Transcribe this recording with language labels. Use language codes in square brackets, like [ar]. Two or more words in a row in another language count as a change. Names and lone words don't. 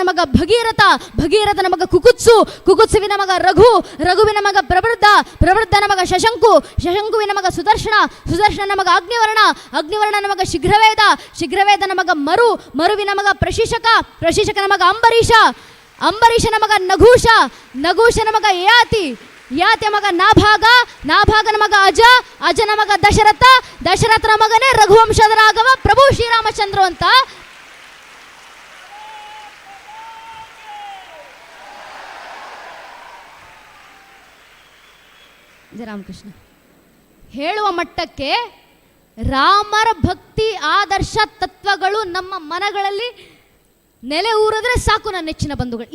[kn] ಮಗ ಭಗೀರಥ, ಭಗೀರಥನ ಮಗ ಕುಕುತ್ಸು, ಕುಕುತ್ಸುವಿನ ಮಗ ರಘು, ರಘುವಿನ ಮಗ ಪ್ರವೃದ್ಧ, ಪ್ರವೃದ್ಧನ ಮಗ ಶಶಂಕು, ಶಶಂಕುವಿನ ಮಗ ಸುದರ್ಶನ, ಸುದರ್ಶನನ ಮಗ ಅಗ್ನಿವರ್ಣ, ಅಗ್ನಿವರ್ಣನ ಮಗ ಶೀಘ್ರವೇದ, ಶೀಘ್ರವೇದನ ಮಗ ಮರು, ಮರುವಿನ ಮಗ ಪ್ರಶಿಷಕ, ಪ್ರಶಿಷಕನ ಮಗ ಅಂಬರೀಷ, ಅಂಬರೀಷನ ಮಗ ನಘೂಷ, ನಘೂಷನ ಮಗ ಯಾತಿ, ಯಾತಿಯ ಮಗ ನಾಭಾಗ, ನಾಭಾಗನ ಮಗ ಅಜ, ಅಜನ ಮಗ ದಶರಥ, ದಶರಥನ ಮಗನೇ ರಘುವಂಶದ ರಾಘವ ಪ್ರಭು ಶ್ರೀರಾಮಚಂದ್ರ ಅಂತ ರಾಮಕೃಷ್ಣ ಹೇಳುವ ಮಟ್ಟಕ್ಕೆ ರಾಮರ ಭಕ್ತಿ ಆದರ್ಶ ತತ್ವಗಳು ನಮ್ಮ ಮನಗಳಲ್ಲಿ ನೆಲೆ ಊರಿದ್ರೆ ಸಾಕು ನನ್ನ ನೆಚ್ಚಿನ ಬಂಧುಗಳು.